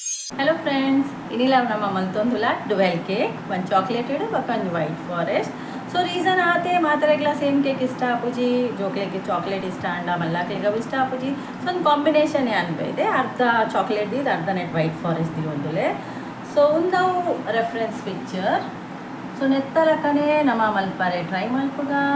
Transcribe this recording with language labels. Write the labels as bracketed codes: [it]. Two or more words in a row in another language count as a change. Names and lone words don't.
[en] Hello friends, [tcy] inila nama maltondula [en] dual cake, one chocolated, one white forest. So reason [tcy] aate ಮಾತರೆಗ್ಲ [en] same cake [tcy] ಇಷ್ಟ ಆಪುಜಿ ಜೋಕ್ಲೆಗೆ ಚಾಕ್ಲೇಟ್ ಇಷ್ಟ ಅಂಡ ಮಲ್ಲಾಕ್ಲೆಗ ಇಷ್ಟ ಆಪುಜಿ ಸೊ ಒಂದು ಕಾಂಬಿನೇಷನ್ ಅನ್ಬೈದೆ ಅರ್ಧ ಚಾಕ್ಲೇಟ್ ದಿ ಅರ್ಧ ನೆಟ್ [en] white forest [tcy] ದಿ ಒಂದುಲೆ ಸೊ ಒಂದು [en] reference picture [tcy] ಸೊ ನೆತ್ತಲಕನೆ ನಮ್ಮ ಮಲ್ಪಾರೆ ಟ್ರೈ ಮಲ್ಪುಗ